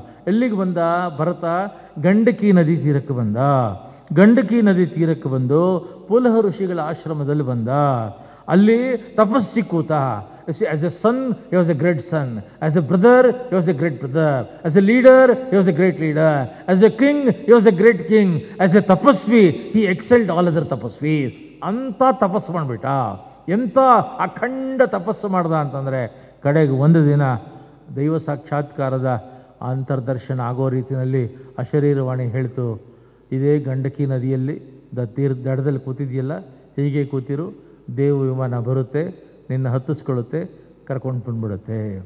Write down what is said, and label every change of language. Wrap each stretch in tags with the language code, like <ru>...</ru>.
<kn>ಎಲ್ಲಿಗೆ ಬಂದ ಭರತ? ಗಂಡಕಿ ನದಿ ತೀರಕ್ಕೆ ಬಂದ. ಗಂಡಕಿ ನದಿ ತೀರಕ್ಕೆ ಬಂದು ಪುಲಹ ಋಷಿಗಳ ಆಶ್ರಮದಲ್ಲಿ ಬಂದ. ಅಲ್ಲಿ ತಪಸ್ಸಿ ಕೂತ.</kn> <en>As a son, he was a great son. As a brother, he was a great brother. As a leader, he was a great leader. As a king, he was a great king. As a tapasvi, he excelled all other tapasvis.</en> <kn>ಅಂತ ತಪಸ್ಸು ಮಾಡಿಬಿಟ್ಟ. ಎಂಥ ಅಖಂಡ ತಪಸ್ಸು ಮಾಡ್ದ ಅಂತಂದರೆ ಕಡೆಗೆ ಒಂದು ದಿನ ದೈವ ಸಾಕ್ಷಾತ್ಕಾರದ ಅಂತರ್ದರ್ಶನ ಆಗೋ ರೀತಿಯಲ್ಲಿ ಅಶರೀರವಾಣಿ ಹೇಳ್ತು, ಇದೇ ಗಂಡಕಿ ನದಿಯಲ್ಲಿ ದಡದಲ್ಲಿ ಕೂತಿದೆಯಲ್ಲ, ಹೀಗೆ ಕೂತಿರು, ದೇವ ವಿಮಾನ ಬರುತ್ತೆ, ನಿನ್ನ ಹತ್ತಿಸ್ಕೊಳ್ಳುತ್ತೆ, ಕರ್ಕೊಂಡು ಬಂದ್ಬಿಡುತ್ತೆ.</kn>